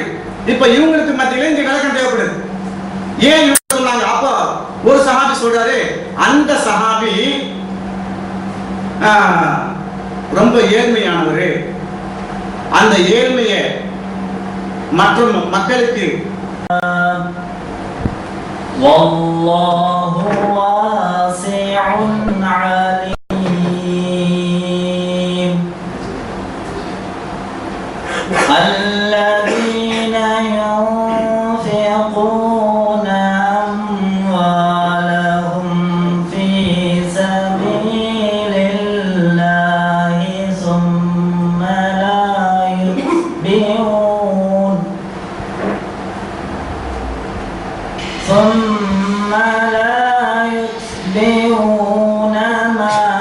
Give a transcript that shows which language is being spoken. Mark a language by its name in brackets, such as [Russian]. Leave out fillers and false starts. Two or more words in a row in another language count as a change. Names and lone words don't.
[Tamil] இப்ப இவங்களுக்கு மத்தியில இந்த விளக்கம் தேவைப்படுது. ஏன் இவங்க சொன்னாங்க? அப்போ ஒரு சஹாபி சொல்றாரு, அந்த சஹாபி ரொம்ப ஏழ்மையானவர், அந்த ஏழ்மையை மற்ற மக்களுக்கு [Arabic] والله واسع عليم الذين ينفقون أموالهم في سبيل الله ثم لا يتبعون ما